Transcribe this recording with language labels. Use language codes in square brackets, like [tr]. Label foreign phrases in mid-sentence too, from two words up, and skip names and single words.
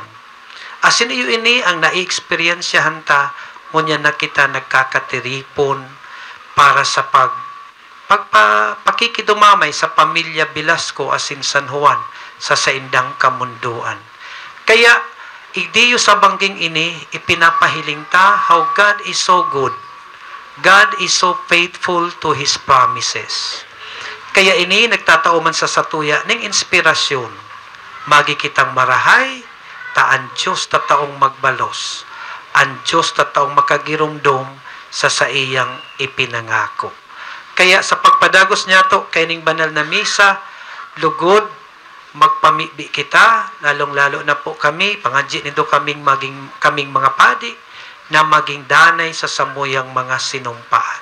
[bik] Asin iyo ini ang na-experiensyahan ta, ngunyan na kita nagkakatiripon para sa pakikidumamay sa pamilya Velasco asin San Juan sa saindang kamunduan. Kaya, idiyo sa bangging ini, ipinapahiling ta, [en] how God is so good, God is so faithful to His promises. [bik] Kaya ini nagtatao man sa satuya ng inspirasyon. Magi kitang marahay, taan Diyos tataong magbalos. Ang Diyos tataong makagirumdom sa iyang ipinangako. Kaya sa pagpadagos niya to, kaining banal na misa, lugod, magpamibi kita, lalong-lalo na po kami, pangadji nito kaming mga padi, na maging danay sa samuyang mga sinumpaan.